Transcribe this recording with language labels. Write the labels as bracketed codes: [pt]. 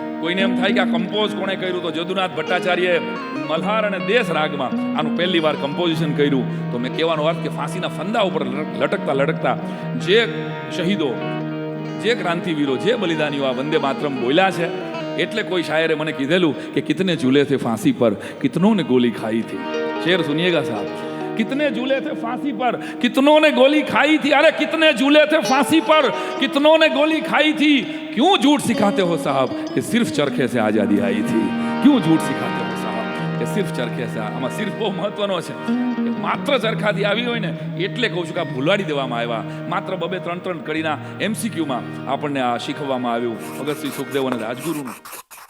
[gu] કોઈને એમ થાય કે આ કમ્પોઝ કોણે કર્યું, તો જદુનાથ ભટ્ટાચાર્યએ મલ્હાર અને દેશ રાગમાં આનું પહેલી વાર કમ્પોઝિશન કર્યું. તો મેં કહેવાનો અર્થ કે ફાંસીના ફંદા ઉપર લટકતા લટકતા જે શહીદો, જે ક્રાંતિવીરો, જે બલિદાનીઓ આ વંદે માતરમ બોલ્યા છે, એટલે કોઈ શાયરે મને કીધેલું કે [hi] કિતને ઝૂલે થે ફાંસી પર, કિતનોं ने गोली खाई थी. शेर सुनिएगा साहब, कितने झूले थे फांसी पर, कितनों ने गोली खाई थी. अरे कितने झूले थे फांसी पर, कितनों ने गोली खाई थी. क्यों झूठ सिखाते हो साहब कि सिर्फ चरखे से आजादी आई थी. क्यों झूठ सिखाते हो साहब કે સિર્ફ ચરખે છે. [gu] આમાં સિર્ફ બહુ મહત્વનો છે કે માત્ર ચરખાથી આવી હોય ને એટલે કહું છું કે આ ભૂલાડી દેવામાં આવ્યા. માત્ર 2-3 કડીના MCQમાં આપણને આ શીખવવામાં આવ્યું ભગત શ્રી સુખદેવ અને રાજગુરુનું.